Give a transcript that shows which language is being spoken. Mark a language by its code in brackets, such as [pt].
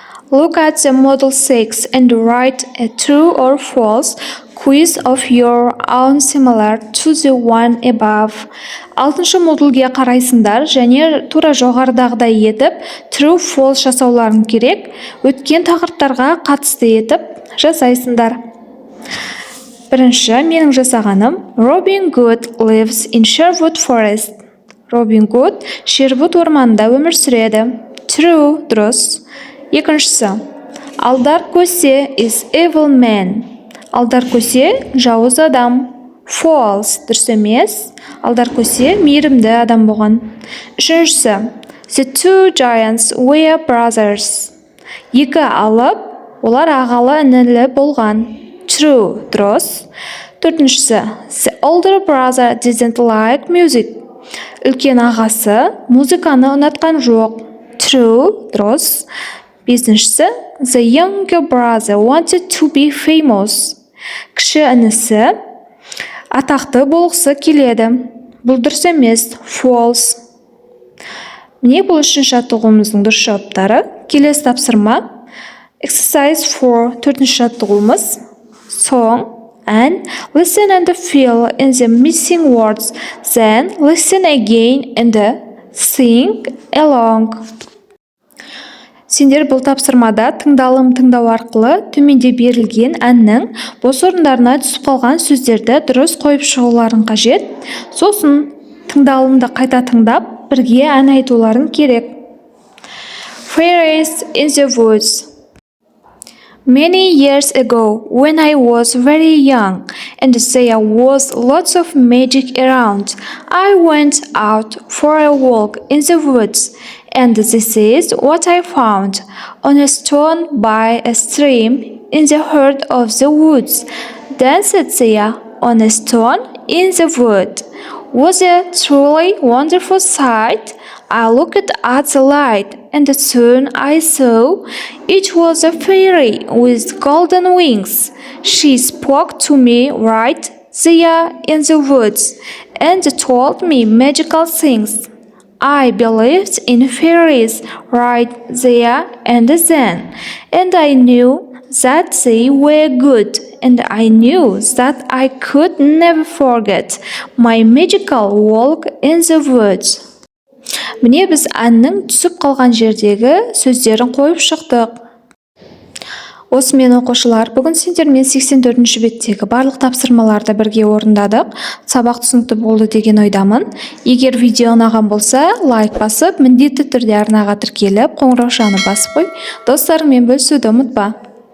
[en] Look at the model 6 and write a true or false quiz of your own similar to the one above. [kk] Алтыншы модульге қарайсыңдар және тура жоғарыдағыдай етіп true false жасауларың керек. Өткен тақырыптарға қатысты етіп жасайсыңдар. Бірінші, менің жасағаным [en] Robin Hood lives in Sherwood Forest. [kk] Робин Гуд Шервуд орманында өмір сүреді. True, дұрыс. Екіншісі, [en] Алдар Көсе is evil man. [kk] Алдар Көсе жауыз адам. False, дұрыс емес. Алдар Көсе мейірімді адам болған. Үшіншісі, [en] The two giants were brothers. [kk] Екі алып, олар ағалы інілі болған. True, дұрыс. Төртіншісі, [en] The older brother didn't like music. [kk] Үлкен ағасы музыканы ұнатқан жоқ. True, дұрыс. Бесіншісі, [en] The younger brother wanted to be famous. [kk] Кіші інісі атақты болғысы келеді. Бұл дұрыс емес. False. Міне бұл үшінші жаттығуымыздың дұрыс жауаптары. Келесі тапсырма. Exercise 4, төртінші жаттығуымыз. [en] Song and listen and feel in the missing words. Then listen again and sing along. [kk] Сендер бұл тапсырмада тыңдалым тыңдау арқылы төменде берілген әннің бос орындарына түсіп қалған сөздерді дұрыс қойып шығуларың қажет. Сосын тыңдалымды қайта тыңдап, бірге ән айтуларың керек. [en] Fairies in the woods. Many years ago, when I was very young and there was lots of magic around, I went out for a walk in the woods. And this is what I found on a stone by a stream in the heart of the woods. Danced there on a stone in the wood. Was a truly wonderful sight. I looked at the light, and soon I saw it was a fairy with golden wings. She spoke to me right there in the woods and told me magical things. I believed in fairies right there and then, and I knew that they were good, and I knew that I could never forget my magical walk in the woods. [kk] Міне біз әннің түсіп қалған жердегі сөздерін қойып шықтық. Осымен оқушылар, бүгін сендермен 84-ші беттегі барлық тапсырмаларды бірге орындадық. Сабақ түсінікті болды деген ойдамын. Егер видео ұнаған болса, лайк басып, міндетті түрде арнаға тіркеліп, қоңыраушаны басып қой. Достарыңмен бөлісуді ұмытпа.